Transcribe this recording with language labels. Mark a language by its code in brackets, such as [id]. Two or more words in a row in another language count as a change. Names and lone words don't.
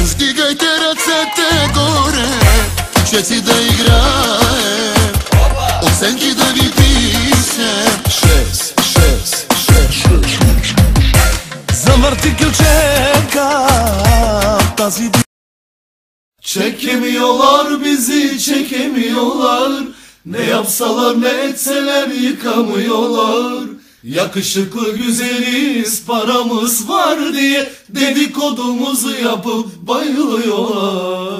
[bg] Вдигайте ръцете горе, че си да играе, оценки да ви пише. Шест. Завърти ключека тази. [tr] Çekemiyorlar bizi, çekemiyorlar. Ne yapsalar ne etseler yıkamıyorlar. Yakışıklı güzeliz, paramız var diye dedikodumuzu yapıp bayılıyorlar.